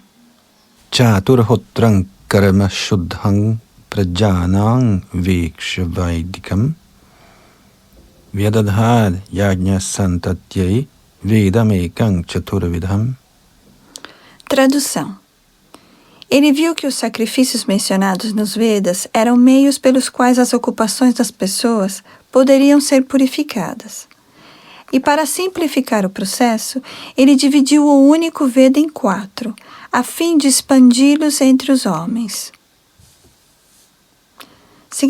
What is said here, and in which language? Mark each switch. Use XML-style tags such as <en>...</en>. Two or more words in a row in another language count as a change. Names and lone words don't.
<sa>चातुर्होत्रं कर्म शुद्धं प्रजानां वीक्ष्य वैदिकम् व्यदधद् यज्ञ सन्तत्यै वेदमेकं चतुर्विधम्.</sa> <pt>Tradução. Ele viu que os sacrifícios mencionados nos Vedas eram meios pelos quais as ocupações das pessoas poderiam ser purificadas. E para simplificar o processo, ele dividiu o único Veda em 4, a fim de expandi-los entre os homens.</pt>